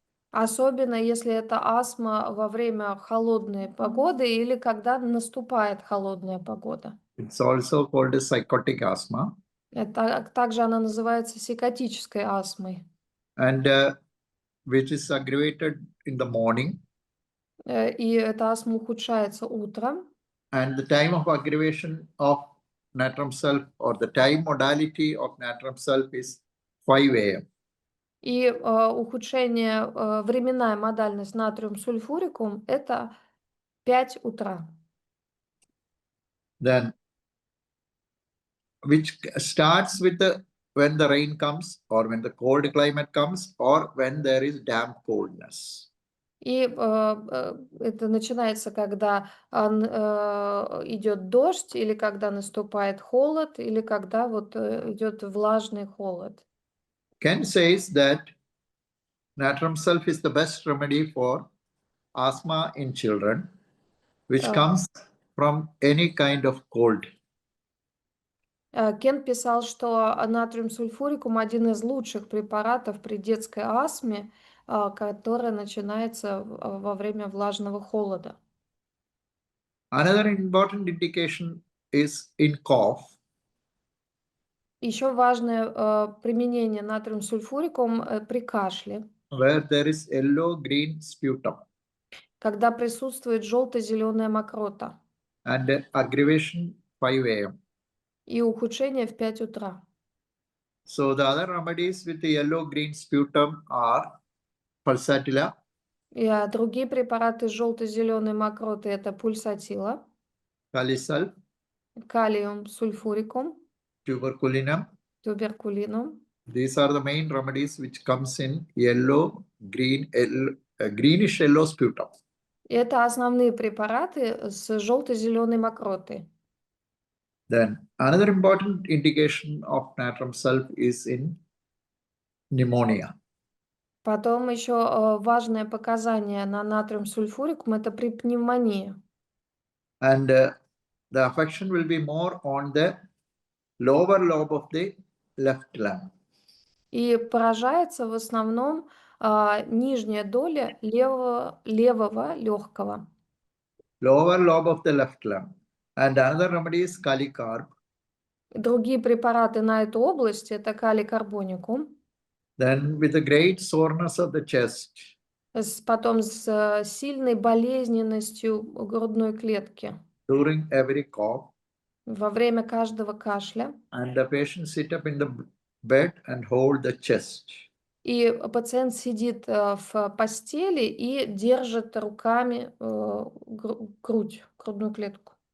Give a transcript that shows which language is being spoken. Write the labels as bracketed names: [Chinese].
[Russian] Особенно если это астма во время холодной погоды или когда наступает холодная погода. [English] It's also called as psychotic asthma. [Russian] Также она называется сикотической астмой. [English] And which is aggravated in the morning. [Russian] И эта астма ухудшается утром. [English] And the time of aggravation of natrium sulfur or the time modality of natrium sulfur is 5 a.m. [Russian] И ухудшение, временная модальность натриум сульфурикум — это 5 утра. [English] Then, which starts with when the rain comes or when the cold climate comes or when there is damp coldness. [Russian] И это начинается, когда идет дождь, или когда наступает холод, или когда вот идет влажный холод. [English] Ken says that Natrium sulf is the best remedy for asthma in children, which А, comes from any kind of cold. [Russian] Кен писал, что натриум сульфурикум один из лучших препаратов при детской астме, которая начинается во время влажного холода. [English] Another important indication is in cough, [Russian] Еще важное применение натриум сульфурикум при кашле, [English] where there is yellow-green sputum [Russian] когда присутствует желто-зеленая мокрота [English] and aggravation 5 a.m. [Russian] и ухудшение в 5 утра. [English] So the other remedies with the yellow-green sputum are pulsatilla, [Russian] И другие препараты с желто-зеленой мокротой это пульсатила, [English] kalisulf, [Russian] калиум сульфурикум, [English] tuberculinum. [Russian] туберкулинум. [English] These are the main remedies which comes in greenish yellow sputum. [Russian] Это основные препараты с желто-зеленой мокротой. [English] Then another important indication of natrium sulf is in pneumonia. [Russian] Потом еще важное показание на натриум сульфурикум это при пневмонии. [English] And the affection will be more on the lower lobe of the left lung. [Russian] И поражается в основном нижняя доля левого легкого. [English] Lower lobe of the left lung. And another remedy is calicarb. [Russian] Другие препараты на эту область это калий-карбоникум. [English] Then with the great soreness of the chest. [Russian] Потом с сильной болезненностью грудной клетки. [English] During every cough. [Russian] Во время каждого кашля. [English] And the patient sit up in the bed and hold the chest. [Russian] И пациент сидит в постели и держит руками грудную клетку.